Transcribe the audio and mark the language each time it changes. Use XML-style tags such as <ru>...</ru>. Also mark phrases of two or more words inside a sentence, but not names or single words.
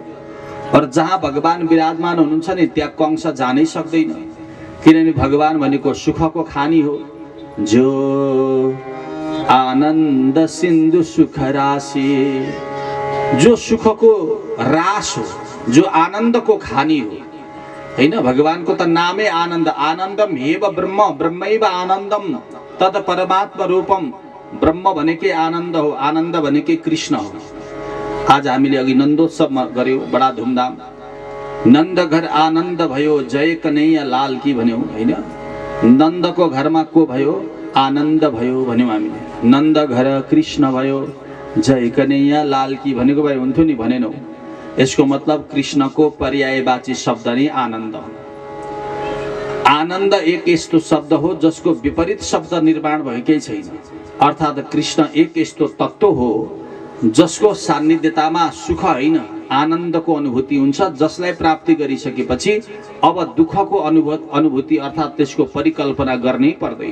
<ne>और जहाँ भगवान विराजमान हुनुहुन्छ नि त्यहाँ कंस जानै सक्दैन, किनभने भगवान भनेको सुखको खानी हो।</ne> <hi>जो आनन्द सिन्धु सुख राशि,</hi> <ne>जो सुखको रास हो, जो आनन्दको खानी हो, हैन। भगवानको त नामै आनन्द।</ne> <sa>आनन्दम हेव ब्रह्म ब्रह्मैव आनन्दम तद परमात्मा रूपम।</sa> <ne>ब्रह्म भनेकै आनन्द हो, आनन्द भनेकै कृष्ण हो। आज हामीले अघि नन्दोत्सव गर्यौं बडा धुमधाम। नन्द घर आनन्द भयो</ne> <hi>जय कन्हैया लाल की</hi> <ne>भन्यौं, हैन। नन्दको घरमा को भयो? आनन्द भयो भन्यौं हामीले। नन्द घर कृष्ण भयो</ne> <hi>जय कन्हैया लाल की</hi> <ne>भनेको भए हुन्थ्यो नि, भनेनौ। यसको मतलब कृष्णको पर्यायवाची शब्द नै आनन्द हो। आनन्द एक यस्तो शब्द हो जसको विपरीत शब्द निर्माण भएकै छैन। अर्थात् कृष्ण एक यस्तो तत्त्व हो जसको सान्निध्यतामा सुख होइन आनन्दको अनुभूति हुन्छ, जसलाई प्राप्ति गरिसकेपछि अब दुःखको अनुभूति अर्थात् त्यसको परिकल्पना गर्नै पर्दैन।</ne>